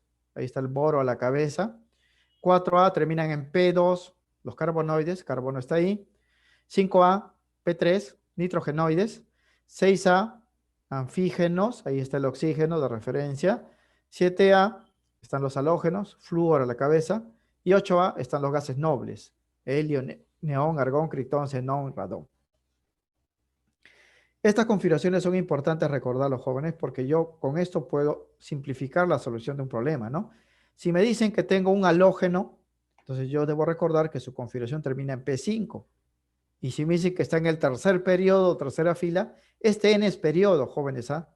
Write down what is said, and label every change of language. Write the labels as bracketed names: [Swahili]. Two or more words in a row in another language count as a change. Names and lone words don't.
[Spanish] Ahí está el boro a la cabeza. 4A terminan en P2, los carbonoides, carbono está ahí. 5A, P3, nitrogenoides. 6A, anfígenos, ahí está el oxígeno de referencia. 7A, están los halógenos, flúor a la cabeza. Y 8A están los gases nobles, helio, neón, argón, criptón, xenón, radón. Estas configuraciones son importantes recordar a los jóvenes porque yo con esto puedo simplificar la solución de un problema, ¿no? Si me dicen que tengo un halógeno, entonces yo debo recordar que su configuración termina en P5. Y si me dicen que está en el tercer periodo, tercera fila, este N es periodo, jóvenes, ¿ah?